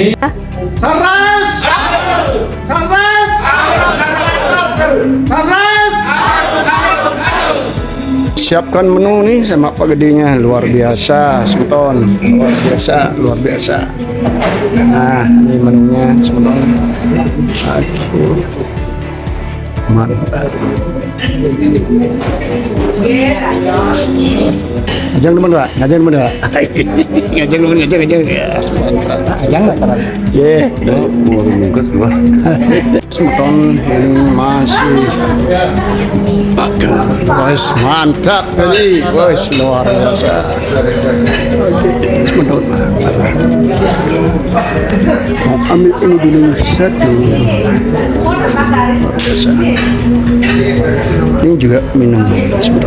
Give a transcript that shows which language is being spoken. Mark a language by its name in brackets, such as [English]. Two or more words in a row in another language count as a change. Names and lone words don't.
[Indonesian] Saras! Saras! Saras! siapkan menu nih sama Pak Gedenya, luar biasa, Semeton, luar biasa. Nah, ini menunya Semeton. Aduh, mantap. Ajang teman Pak, ngajang teman Pak. Ngajang teman, ngajang. Ajang Pak. Ye, bungkus gua. Semeton ini masih guys, mantap kali, guys, luar biasa. Semeton, mau ambil ini dulu satu. Luar biasa. Ini juga minum Semeton.